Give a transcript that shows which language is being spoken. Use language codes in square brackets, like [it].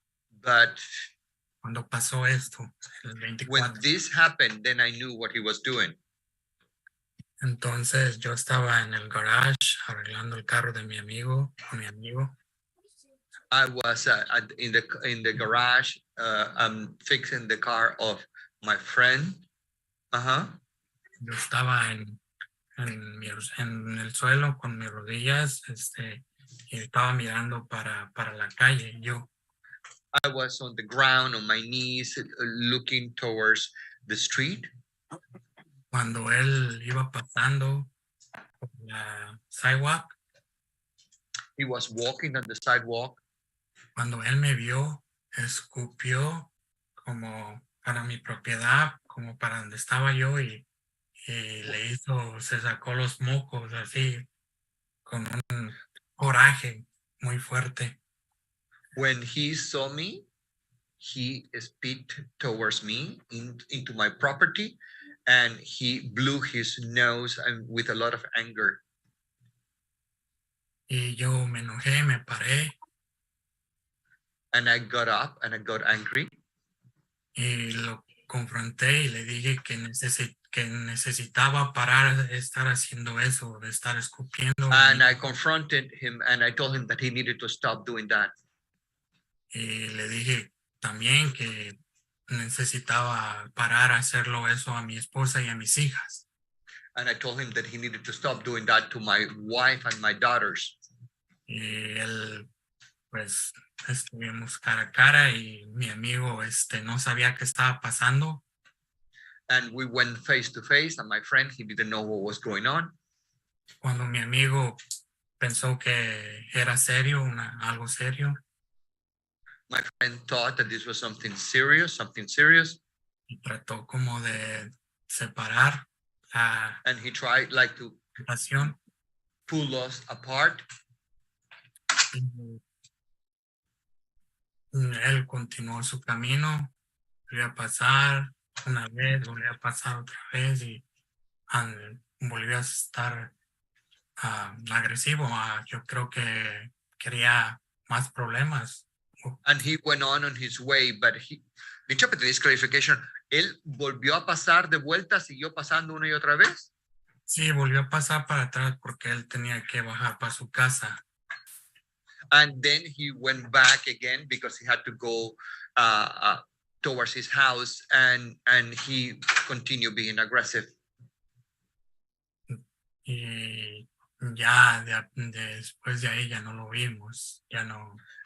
[en] But [es] cuando pasó esto, el 24. [en] When this happened, then I knew what he was doing. [es] Entonces yo estaba en el garage arreglando el carro de mi amigo, con mi amigo. [en] I was in the garage fixing the car of my friend. [es] Yo estaba en el suelo con mis rodillas, y estaba mirando para la calle. [en] I was on the ground on my knees, looking towards the street. [es] Cuando él iba pasando por la sidewalk. [en] He was walking on the sidewalk. [es] Cuando él me vio, escupió como para mi propiedad, como para donde estaba yo, y se sacó los mocos así, con un coraje muy fuerte. [en] When he saw me, he spit towards me into my property, and he blew his nose and with a lot of anger. [es] Y yo me enojé, me paré. [en] And I got up and I got angry. [es] y lo confronté y le dije que necesitaba parar de estar haciendo eso, de estar escupiendo. [en] And I confronted him and I told him that he needed to stop doing that. [es] Y le dije también que necesitaba parar a hacerlo eso a mi esposa y a mis hijas. [en] And I told him that he needed to stop doing that to my wife and my daughters. [es] Y él, pues, estuvimos cara a cara y mi amigo, no sabía qué estaba pasando. [en] And we went face to face, and my friend, he didn't know what was going on. [es] Cuando mi amigo pensó que era serio, algo serio. [en] My friend thought that this was something serious. [es] Y trató como de separar la [en] and he tried like to [es] relación. [en] Pull us apart. [es] Él continuó su camino, volvió a pasar una vez, volvió a pasar otra vez y volvió a estar agresivo. Yo creo que quería más problemas. [en] And he went on his way, but interpreting this clarification, [es] él volvió a pasar de vuelta, siguió pasando una y otra vez. Sí, volvió a pasar para atrás porque él tenía que bajar para su casa. [en] And then he went back again because he had to go towards his house, and he continued being aggressive. [es] Y ya después de ahí ya no lo vimos, ya no.